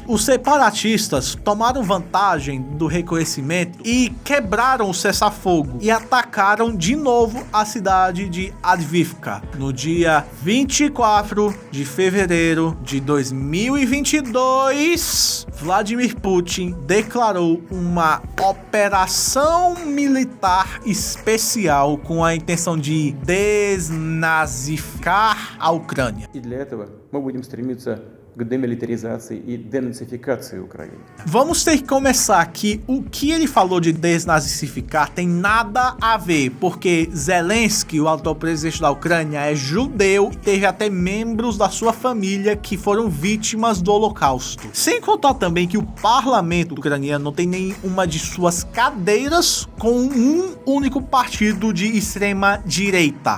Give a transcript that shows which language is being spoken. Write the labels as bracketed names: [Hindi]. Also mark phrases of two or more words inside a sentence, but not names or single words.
[Portuguese] Os separatistas tomaram vantagem do reconhecimento e quebraram o cessar-fogo e atacaram de novo a cidade de Avdiivka no dia 24 de fevereiro de 2022. Vladimir Putin declarou uma operação militar especial com a intenção de desnazificar a Ucrânia. [Russian] И для этого мы будем стремиться к демилитаризации и денацификации Украины. [Portuguese] Vamos ter que começar que o que ele falou de desnazificar tem nada a ver, porque Zelensky, o atual presidente da Ucrânia, é judeu e teve até membros da sua família que foram vítimas do Holocausto. Sem contar também que o parlamento ucraniano não tem nenhuma de suas cadeiras com um único partido de extrema direita.